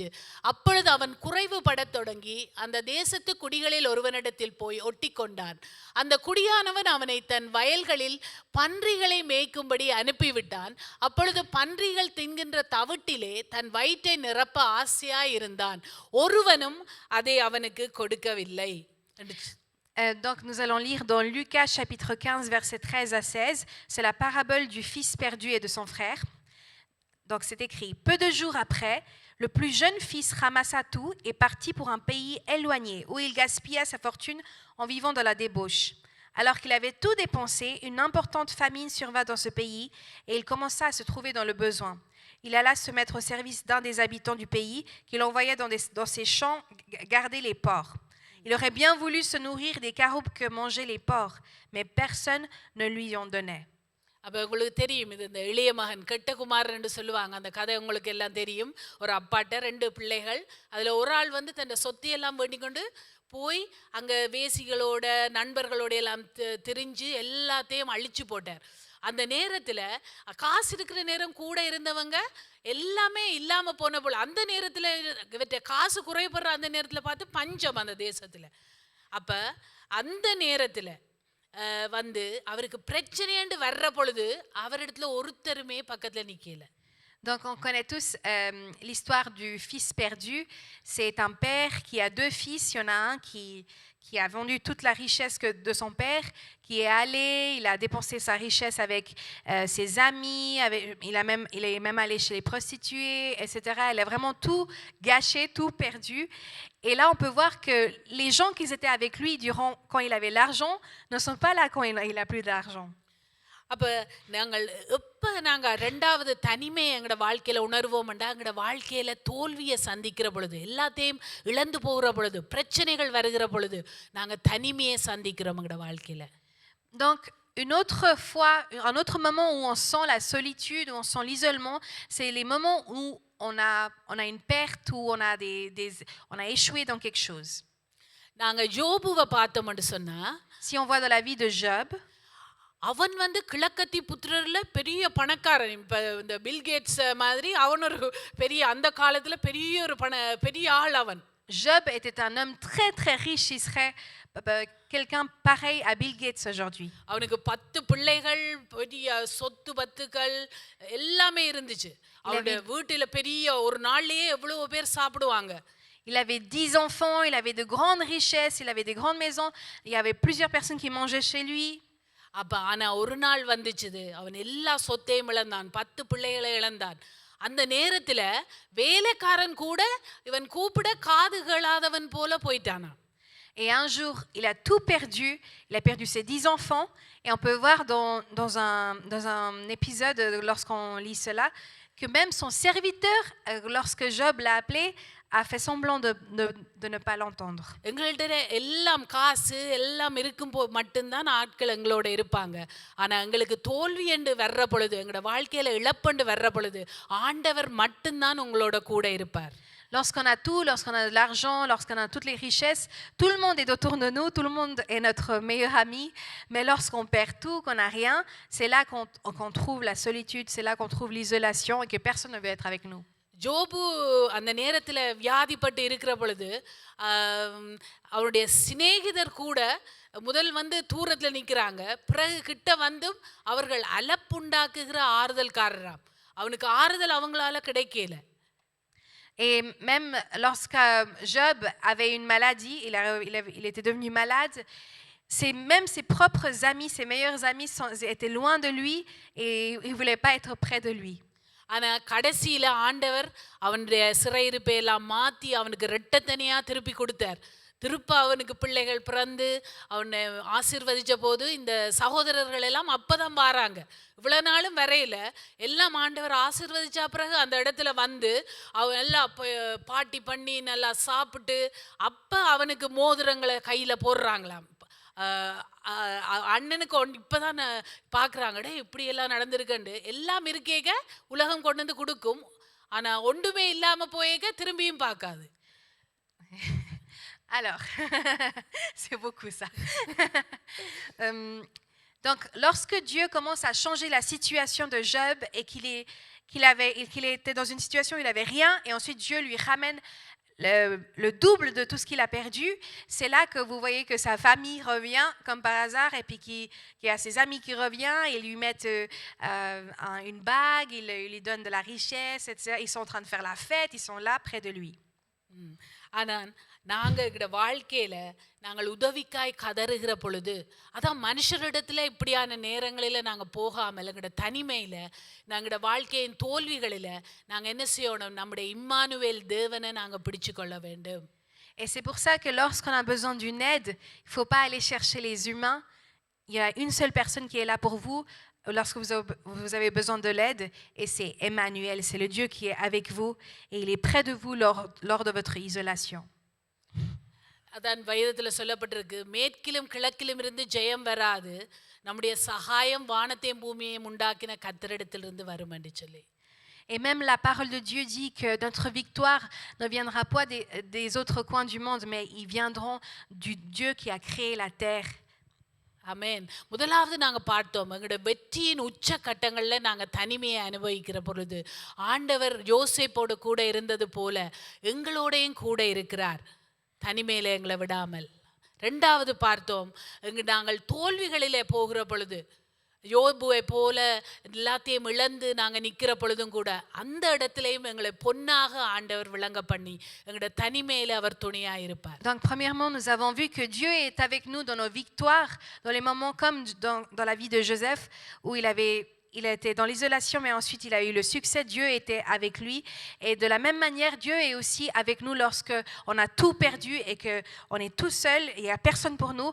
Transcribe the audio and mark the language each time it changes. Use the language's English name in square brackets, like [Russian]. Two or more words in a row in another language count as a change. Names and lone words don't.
[Tamil] அப்பொழுது அவன் குறைவுபடத் தொடங்கி அந்த தேசத்து குடிகளில் ஒருவனிடத்தில் போய் ஒட்டி கொண்டான். அந்த குடியானவன் அவனை தன் வயல்களில் பன்றிகளை மேய்க்கும்படி அனுப்பிவிட்டான். அப்பொழுது பன்றிகள் தின்கின்ற தவிட்டிலே தன் வயிற்றை நிரப்ப ஆசையாய் இருந்தான், ஒருவனும் அதை அவனுக்கு கொடுக்கவில்லை. [French] Donc nous allons lire dans Lucas chapitre 15 versets 13 à 16. C'est la parabole du fils perdu et de son frère. Donc c'est écrit, peu de jours après, le plus jeune fils ramassa tout et partit pour un pays éloigné où il gaspilla sa fortune en vivant dans la débauche. Alors qu'il avait tout dépensé, une importante famine survint dans ce pays et il commença à se trouver dans le besoin. Il alla se mettre au service d'un des habitants du pays qu'il envoyait dans ses champs garder les porcs. Il aurait bien voulu se nourrir des caroubes que mangeaient les porcs, mais personne ne lui en donnait. [Tamil] அப்போ உங்களுக்கு தெரியும் இது இந்த இளைய மகன் கெட்ட குமாரன்னு சொல்லுவாங்க அந்த கதை உங்களுக்கு எல்லாம் தெரியும் ஒரு அப்பாட்ட 2 பிள்ளைகள் அதில் ஒரு ஆள் வந்து தன் சொத்தையெல்லாம் வேண்டிக் கொண்டு போய் அங்கே வேசிகளோட நண்பர்களோட எல்லாம் திரிஞ்சு எல்லாத்தையும் அழிச்சு போட்டார் அந்த நேரத்தில் காசு இருக்கிற நேரம் கூட இருந்தவங்க எல்லாமே இல்லாமல் போன போல் அந்த நேரத்தில் இவற்றை காசு குறைபடுற அந்த நேரத்தில் பார்த்து பஞ்சம் அந்த தேசத்தில் அப்போ அந்த நேரத்தில் வந்து அவருக்கு பிரச்சனைன்னு வர்ற பொழுது அவரிடத்துல ஒருத்தருமே பக்கத்தில் நிற்கல. [French] Donc on connaît tous l'histoire du fils perdu. C'est un père qui a 2 fils. Il y en a un qui a vendu toute la richesse de son père, qui est allé, il a dépensé sa richesse avec ses amis, il est même allé chez les prostituées, etc. Il a vraiment tout gâché, tout perdu. Et là, on peut voir que les gens qui étaient avec lui quand il avait l'argent ne sont pas là quand il a plus d'argent. [Tamil] அப்போ நாங்கள் எப்போ நாங்கள் 2வது தனிமையை எங்களோட வாழ்க்கையில் உணர்வோம்டா எங்களோட வாழ்க்கையில் தோல்வியை சந்திக்கிற பொழுது எல்லாத்தையும் இழந்து போகிற பொழுது பிரச்சனைகள் வருகிற பொழுது நாங்கள் தனிமையை சந்திக்கிறோம் எங்களோட வாழ்க்கையில். [French] Donc une autre fois, un autre moment où on sent la solitude, où on sent l'isolement, c'est les moments où on a une perte, où on a échoué dans quelque chose. [Tamil] நாங்கள் யோபுவை பார்த்தோம்னு சொன்னால் [French] Si on voit dans la vie de Job, [Tamil] அவன் வந்து கிழக்கத்தி புத்திரர்ல பெரிய பணக்காரன் இப்போ இந்த பில்கேட்ஸ் மாதிரி அவன் ஒரு பெரிய அந்த காலத்தில் பெரிய ஆள் அவன். [French] Job était un homme très très riche, il serait quelqu'un pareil à Bill Gates aujourd'hui. [Tamil] அவனுக்கு 10 பிள்ளைகள் பெரிய சொத்து பத்துக்கள் எல்லாமே இருந்துச்சு. அவனுடைய வீட்டில் பெரிய ஒரு நாள்லயே எவ்வளவு பேர் சாப்பிடுவாங்க. [French] Il avait 10 enfants, il avait de grandes richesses, il avait des grandes maisons, il y avait plusieurs personnes qui mangeaient chez lui. [Tamil] அப்போ ஆனால் ஒரு நாள் வந்துச்சுது அவன் எல்லா சொத்தையும் இழந்தான் 10 பிள்ளைகளை இழந்தான். அந்த நேரத்தில் வேலைக்காரன் கூட இவன் கூப்பிட காது கேளாதவன் போல போயிட்டானா. [French] Et un jour, il a tout perdu. Il a perdu ses 10 enfants. Et on peut voir dans un épisode, lorsqu'on lit cela, que même son serviteur, lorsque Job l'a appelé, a fait semblant de ne pas l'entendre. [Tamil] எங்கள்கிட்ட எல்லாம் காசு எல்லாம் இருக்கும் மட்டும்தான் ஆட்கள் எங்களோட இருப்பாங்க. ஆனால் எங்களுக்கு தோல்வி என்று வர்ற பொழுது எங்களோட வாழ்க்கையில் இழப்பண்டு வர்ற பொழுது ஆண்டவர் மட்டும்தான் உங்களோட கூட இருப்பார். [French] Lorsqu'on a tout, lorsqu'on a de l'argent, lorsqu'on a toutes les richesses, tout le monde est autour de nous, tout le monde est notre meilleur ami. Mais lorsqu'on perd tout, qu'on n'a rien, c'est là qu'on trouve la solitude, c'est là qu'on trouve l'isolation et que personne ne veut être avec nous. [Tamil] ஜோபு அந்த நேரத்தில் வியாதிப்பட்டு இருக்கிற பொழுது அவருடைய சிநேகிதர் கூட முதல் வந்து தூரத்தில் நிற்கிறாங்க, பிறகு கிட்ட வந்தும் அவர்கள் அலப்புண்டாக்குகிற ஆறுதல்காரராம். அவனுக்கு ஆறுதல் அவங்களால கிடைக்கல. [French] Et même lorsque Job avait une maladie, il était devenu malade, même ses propres amis, ses meilleurs amis étaient loin de lui et ils ne voulaient pas être près de lui. [Tamil] ஆனால் கடைசியில் ஆண்டவர் அவனுடைய சிறையிருப்பை எல்லாம் மாற்றி அவனுக்கு ரெட்டத்தனியாக திருப்பி கொடுத்தார். திருப்ப அவனுக்கு பிள்ளைகள் பிறந்து அவனை ஆசீர்வதித்த போது இந்த சகோதரர்கள் எல்லாம் அப்போதான் வாராங்க. இவ்வளோ நாளும் வரையில் எல்லாம் ஆண்டவர் ஆசீர்வதிச்ச பிறகு அந்த இடத்துல வந்து அவன் எல்லாம் பாட்டி பண்ணி நல்லா சாப்பிட்டு அப்போ அவனுக்கு மோதிரங்களை கையில் போடுறாங்களாம். அண்ணனுக்கு இப்போதான் பார்க்குறாங்கடே இப்படியெல்லாம் நடந்திருக்கண்டு எல்லாம் இருக்கேக்க உலகம் கொண்டு வந்து கொடுக்கும். ஆனால் ஒன்றுமே இல்லாமல் போயேக்க திரும்பியும் பார்க்காது. [French] Alors, c'est beaucoup ça. Donc, lorsque Dieu commence à changer la situation de Job et qu'il était dans une situation où il n'avait rien, et ensuite Dieu lui ramène le double de tout ce qu'il a perdu, c'est là que vous voyez que sa famille revient comme par hasard, et puis qu'il y a ses amis qui reviennent, ils lui mettent une bague, ils lui donnent de la richesse, etc. Ils sont en train de faire la fête, ils sont là près de lui. [Tamil] ஆனால் நாங்கள் எங்களோட வாழ்க்கையில் நாங்கள் உதவிக்காய் கதறுகிற பொழுது அதான் மனுஷரிடத்துல இப்படியான நேரங்களில் நாங்கள் போகாமல் எங்களோட தனிமையில் நாங்களோட வாழ்க்கையின் தோல்விகளில் நாங்கள் என்ன செய்யணும், நம்முடைய இம்மானுவேல் தேவனை நாங்கள் பிடிச்சு கொள்ள வேண்டும். [French] Et c'est pour ça que lorsqu'on a besoin d'une aide, il ne faut pas aller chercher les humains. Il y a une seule personne qui est là pour vous lorsque vous avez besoin de l'aide, et c'est Emmanuel, c'est le Dieu qui est avec vous, et il est près de vous lors de votre isolation. [Tamil] அதான் வேதத்தில் சொல்லப்பட்டிருக்கு, மேற்கிலும் கிழக்கிலும் இருந்து ஜெயம் வராது, நம்முடைய சகாயம் வானத்தையும் பூமியையும் உண்டாக்கின கர்த்தரிடத்திலிருந்து வரும் என்று சொல்லி. [French] Et même la parole de Dieu dit que notre victoire ne viendra pas des autres coins du monde, mais ils viendront du Dieu qui a créé la terre. [Tamil] ஆமென். முதலாவது நாங்கள் பார்த்தோம், எங்களோட வெற்றியின் உச்ச கட்டங்களில் நாங்கள் தனிமையை அனுபவிக்கிற பொழுது ஆண்டவர் யோசேப்போடு கூட இருந்தது போல எங்களோடையும் கூட இருக்கிறார், தனிமையில் எங்களை விடாமல். ரெண்டாவது பார்த்தோம், நாங்கள் தோல்விகளிலே போகிற பொழுது யோபுவை போல எல்லாத்தையும் இழந்து நாங்கள் நிற்கிற பொழுதும் கூட அந்த இடத்துலையும் எங்களை பொன்னாக ஆண்டவர் விளங்க பண்ணி எங்களோட தனிமையில் அவர் துணையாக இருப்பார். [French] Donc premièrement, nous avons vu que Dieu est avec nous dans nos victoires, dans les moments comme dans la vie de Joseph, où il était dans l'isolation, mais ensuite il a eu le succès. Dieu était avec lui. Et de la même manière, Dieu est aussi avec nous lorsque on a tout perdu et qu'on est tout seul et il n'y a personne pour nous.